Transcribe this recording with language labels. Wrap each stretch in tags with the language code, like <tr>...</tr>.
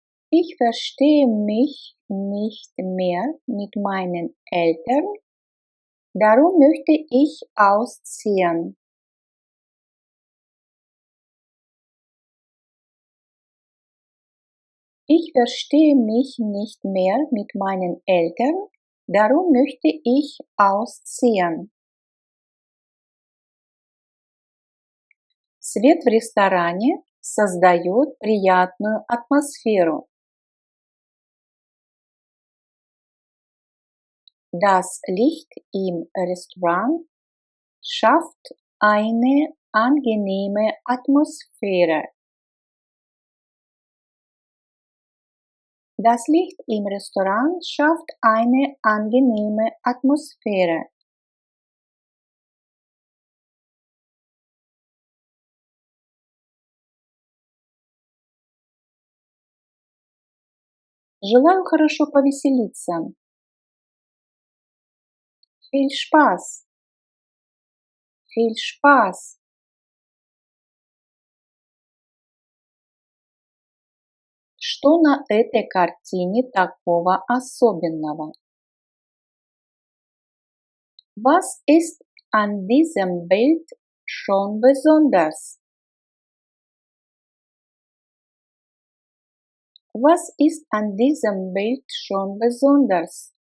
<de>Ich verstehe mich nicht mehr mit meinen Eltern, darum möchte ich ausziehen. Ich verstehe mich nicht mehr mit meinen Eltern, darum möchte ich ausziehen.</de> <ru>Свет в ресторане создает приятную атмосферу.</ru> <de>Das Licht im Restaurant schafft eine angenehme Atmosphäre. Das Licht im Restaurant schafft eine angenehme Atmosphäre.</de> <ru>Желаю хорошо повеселиться.</ru> <de>Viel Spaß. Viel Spaß.</de> <ru>Что на этой картине такого особенного?</ru> <de>Was ist an diesem Bild schon besonders? Was ist an diesem Bild schon besonders?</de>